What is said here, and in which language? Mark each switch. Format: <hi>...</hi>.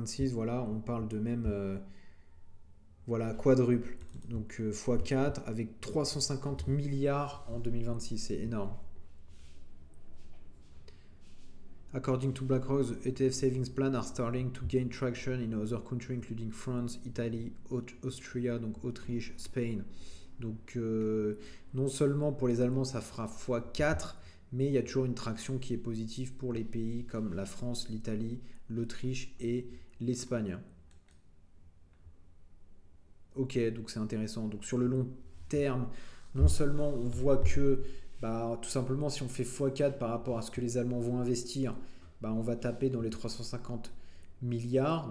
<fr>Voilà, on parle de même voilà, quadruple. Donc x4 avec 350 milliards en 2026, c'est énorme.</fr> <en>According to BlackRock, the ETF savings plan are starting to gain traction in other countries including France, Italie, Austria,</en> <fr>donc Autriche,</fr> <en>Spain.</en> <fr>Donc non seulement pour les Allemands ça fera x4, mais il y a toujours une traction qui est positive pour les pays comme la France, l'Italie, l'Autriche et l'Espagne. Ok, donc c'est intéressant. Donc sur le long terme, non seulement on voit que tout simplement si on fait x4 par rapport à ce que les Allemands vont investir, on va taper dans les 350 milliards.</fr>